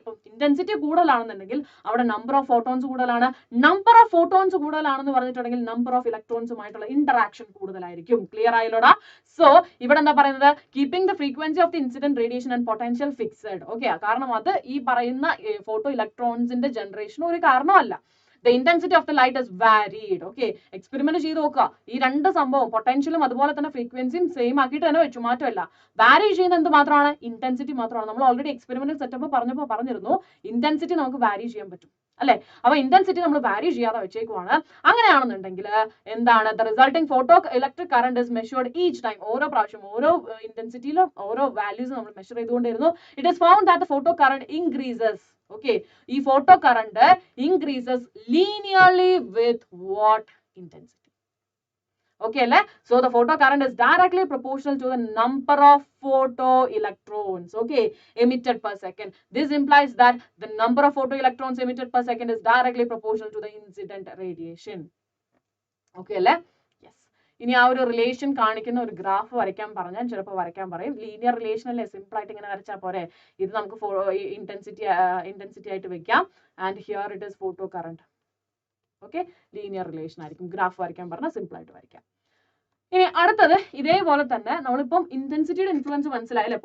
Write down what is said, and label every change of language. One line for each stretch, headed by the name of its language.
Malayalam: ഇപ്പം ഇന്റൻസിറ്റി കൂടുതലാണെന്നുണ്ടെങ്കിൽ അവിടെ number of photons കൂടുതലാണ്. നമ്പർ ഓഫ് ഫോട്ടോൺസ് കൂടുതലാണെന്ന് പറഞ്ഞിട്ടുണ്ടെങ്കിൽ നമ്പർ ഓഫ് ഇലക്ട്രോൺസുമായിട്ടുള്ള ഇന്ററാക്ഷൻ കൂടുതലായിരിക്കും. ക്ലിയർ ആയല്ലോടാ? സോ ഇവിടെ എന്താ പറയുന്നത്?
English: Keeping the frequency of the incident radiation and potential fixed.
Malayalam: Okay, കാരണം അത് ഈ പറയുന്ന ഫോട്ടോ ഇലക്ട്രോൺസിന്റെ ജനറേഷൻ ഒരു കാരണമല്ല.
English: The intensity of the light is varied.
Malayalam: Okay, experiment ചെയ്ത് നോക്കുക. ഈ രണ്ട് സംഭവം പൊട്ടൻഷ്യലും അതുപോലെ തന്നെ ഫ്രീക്വൻസിയും സെയിം ആക്കിയിട്ട് തന്നെ വെച്ചു, മാറ്റമല്ല. വാരി ചെയ്യുന്ന എന്ത് മാത്രമാണ്? ഇന്റൻസിറ്റി മാത്രമാണ്. നമ്മൾ ഓൾറെഡി എക്സ്പെരിമെന്റൽ സെറ്റപ്പ് പറഞ്ഞിരുന്നു ഇന്റൻസിറ്റി നമുക്ക് വാരി ചെയ്യാൻ പറ്റും അല്ലെ. അപ്പൊ ഇന്റൻസിറ്റി നമ്മൾ വാരി ചെയ്യാതെ വെച്ചേക്കുവാണ്. അങ്ങനെയാണെന്നുണ്ടെങ്കിൽ എന്താണ്?
English: The resulting photo electric current is measured each time.
Malayalam: ഓരോ പ്രാവശ്യം ഓരോ ഇന്റൻസിറ്റിയിലും ഓരോ വാല്യൂസ് നമ്മൾ മെഷർ ചെയ്തുകൊണ്ടിരുന്നു.
English: It is found that the photo current increases. Okay, ഈ photo current increases linearly with what intensity? Okay, അല്ലേ? So the photo current is directly proportional to the number of photo electrons, okay, emitted per second. This implies that the number of photo electrons emitted per second is directly proportional to the incident radiation.
Malayalam: Okay, അല്ലേ? ഇനി ആ ഒരു relation കാണിക്കുന്ന ഒരു graph വരയ്ക്കാൻ പറഞ്ഞാൽ ചിലപ്പോൾ വരയ്ക്കാൻ പറയും. ലീനിയർ റിലേഷൻ അല്ലേ, സിമ്പിൾ ആയിട്ട് ഇങ്ങനെ വരച്ചാൽ പോരെ. ഇത് നമുക്ക് ഇന്റൻസിറ്റി ആയിട്ട് വെക്കാം.
English: And here it is photo current. Okay, linear relation ആയിരിക്കും.
Malayalam: ഗ്രാഫ് വരയ്ക്കാൻ പറഞ്ഞാൽ സിമ്പിൾ ആയിട്ട് വരയ്ക്കാം. ഇനി അടുത്തത് ഇതേപോലെ തന്നെ നമ്മളിപ്പം ഇന്റൻസിറ്റിയുടെ ഇൻഫ്ലുവൻസ് മനസ്സിലായി അല്ലെ.